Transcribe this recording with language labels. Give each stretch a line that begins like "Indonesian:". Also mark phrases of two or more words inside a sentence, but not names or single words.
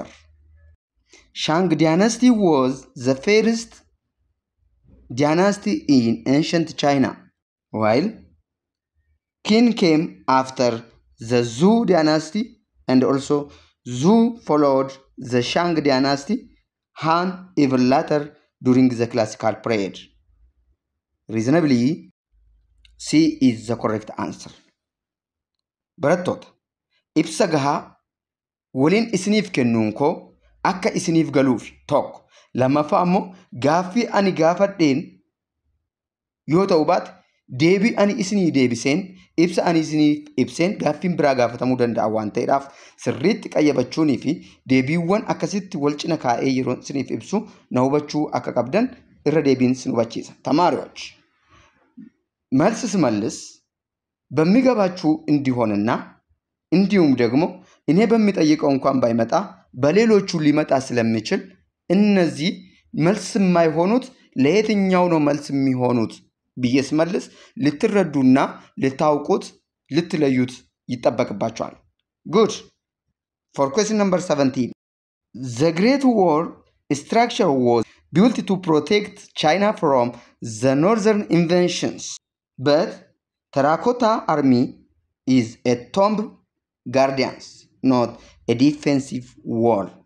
English: Shang dynasty was the first dynasty in ancient China, while Qin came after the Zhou dynasty, and also Zhou followed the Shang dynasty, Han even later during the classical period. Reasonably, C is the correct answer.
Oromo: Barattoota, ibsa gahaa waliin isiniif kennuun koo akka isiniif galuuf tokko. Lammaffaa ammoo gaaffii ani gaafadheen yoo ta'u baate deebii ani isinii deebiseen ibsa ani isiniif ibseen gaaffiin biraa gaafatamuu danda'a waan ta'eedhaaf sirriitti qayyabachuunii fi deebiiwwan akkasitti wal cina kaa'ee yeroo isiniif ibsu na hubachuu akka qabdan irra deebiin isin hubachiisa.
Amharic: ተማሪዎች መልስ ስመልስ በሚገባችሁ እንዲሆንና እንዲሁም ደግሞ እኔ በሚጠይቀው እንኳን ባይመጣ በሌሎቹ ሊመጣ ስለሚችል እነዚህ መልስ የማይሆኑት ለየትኛው ነው መልስ የሚሆኑት ብዬ ስመልስ ልትረዱና ልታውቁት ልትለዩት ይጠበቅባችኋል። Good.
English: For question number 17. The Great Wall structure was built to protect China from the northern invasions, but Terracotta Army is a tomb guardians, not a defensive wall.